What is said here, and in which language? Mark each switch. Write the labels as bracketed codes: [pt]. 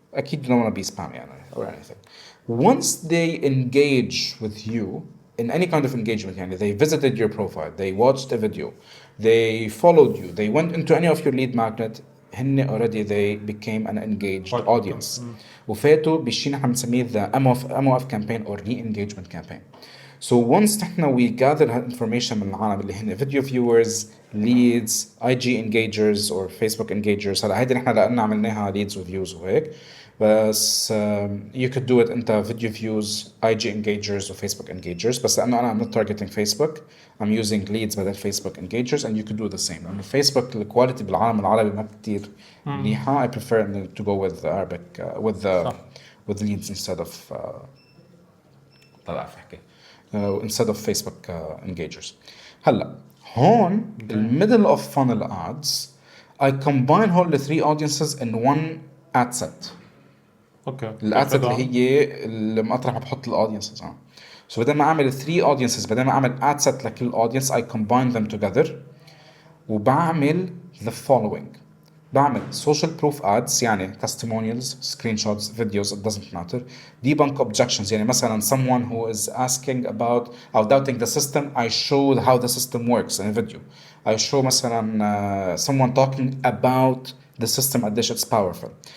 [ar] أكيد [en] you don't want to be spam or anything. Once they engage with you in any kind of engagement [ar] يعني [en] they visited your profile, they watched a video, they followed you, they went into any of your lead magnet, [ar] هن [en] already they became an engaged audience. [ar] وفاتوا بالشيء نحن بنسميه [en] the MOF campaign or re-engagement campaign. So once [ar] نحن [en] we gather information [ar] من العالم اللي هن [en] video viewers, leads, IG engagers or Facebook engagers. [ar] هلا هيدي نحن لأننا عملناها leads وviews وهيك. بس [en] you could do it [ar] انت [en] video views, IG engagers or Facebook engagers. [ar] بس لأنه أنا [en] I'm not targeting Facebook, I'm using leads [ar] بدل [en] Facebook engagers, and you could do the same. [ar] لأنه [en] Facebook الكواليتي [ar] بالعالم العربي ما كتير منيحة. [en] I prefer to go with Arabic with leads instead of [ar] طلع في حكي [en] instead of Facebook engagers. [ar] هلا هون الميدل اوف [en] funnel ads I combine all the three audiences in one ad set. [ar] اوكي الاد set اللي هي اللي مطرح ما بحط الاودينسز سو بدل ما اعمل 3 audiences بدل ما اعمل ad set لكل audience [en] I combine them together [ar] وبعمل [en] the following. [ar] بعمل [en] social proof ads [ar] يعني [en] testimonials, screenshots, videos, it doesn't matter. Debunk objections [ar] يعني مثلا [en] someone who is asking about or doubting the system, I show how the system works in a video. I show [ar] مثلا [en] someone talking about the system [ar] قديش [en] it's powerful.